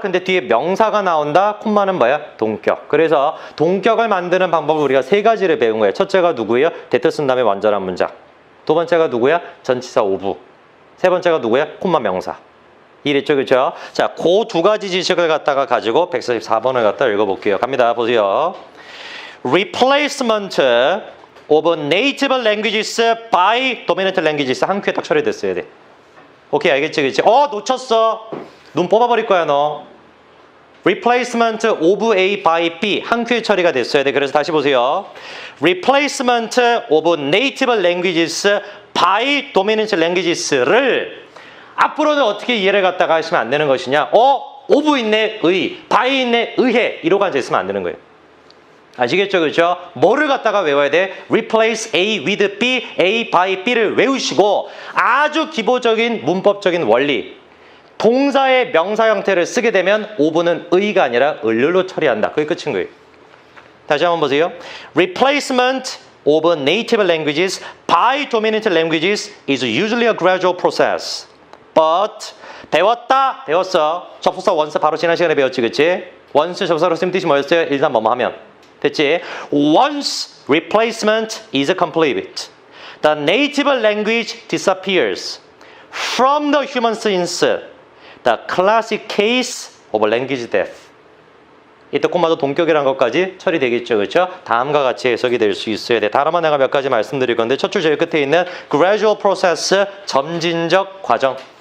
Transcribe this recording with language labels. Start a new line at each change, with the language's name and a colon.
Korean: 근데 뒤에 명사가 나온다. 콤마는 뭐야? 동격. 그래서 동격을 만드는 방법을 우리가 세 가지를 배운 거예요. 첫째가 누구예요? 대트 쓴 다음에 완전한 문장. 두 번째가 누구야? 전치사 오브. 세 번째가 누구야? 콤마 명사. 이랬죠? 그렇죠? 자, 그 두 가지 지식을 갖다가 가지고 144번을 갖다 읽어볼게요. 갑니다. 보세요.
English: Replacement of native languages by dominant languages.
Korean: 한 큐에 딱 처리됐어야 돼. 오케이, 알겠지? 그치? 놓쳤어. 눈 뽑아버릴 거야, 너.
English: Replacement of A by B.
Korean: 한 큐에 처리가 됐어야 돼. 그래서 다시 보세요.
English: Replacement of native languages by dominant languages
Korean: 를 앞으로는 어떻게 이해를 갖다가 하시면 안 되는 것이냐? of 있네, 의. by 있네, 의해. 이러고 앉아있으면 안 되는 거예요. 아시겠죠? 그렇죠? 뭐를 갖다가 외워야 돼? replace A with B, A by B를 외우시고 아주 기본적인 문법적인 원리. 동사의 명사 형태를 쓰게 되면 of는 의가 아니라 을로 처리한다. 그게 끝인 거예요. 다시 한번 보세요.
English: Replacement of native languages by dominant languages is usually a gradual process.
Korean: But 배웠어. 접속사 once 바로 지난 시간에 배웠지, 그치? once 접속사로 쓰는 뜻이 뭐였어요? 일단 뭐뭐 하면. 됐지?
English: Once replacement is complete, the native language disappears from the human sense, the classic case of language death.
Korean: 이때 콤마도 동격이라는 것까지 처리되겠죠. 그렇죠? 다음과 같이 해석이 될 수 있어야 돼. 다음은 내가 몇 가지 말씀드릴 건데 첫 줄 제일 끝에 있는 gradual process, 점진적 과정.